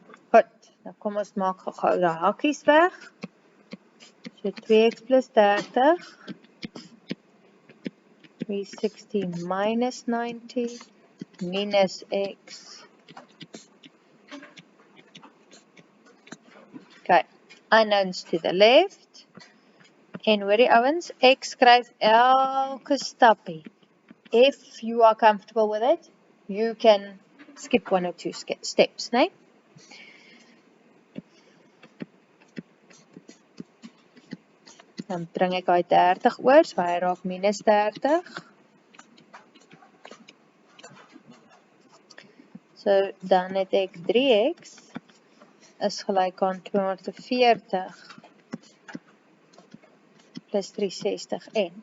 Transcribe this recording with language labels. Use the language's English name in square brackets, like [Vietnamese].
[Afrikaans] Goed, nou kom ons maak gou die hakies weg. So 2x plus 30, 360 minus 90, minus x. [English] Okay, unknowns to the left. [Afrikaans] En hoorie ouens, ek skryf elke stappie. [English] If you are comfortable with it, you can skip 1 or 2 steps, nee? [Afrikaans] Dan bring ek uit 30 oor, so hy raak minus 30. So, dan het ek 3x is gelijk aan 240 plus 360n.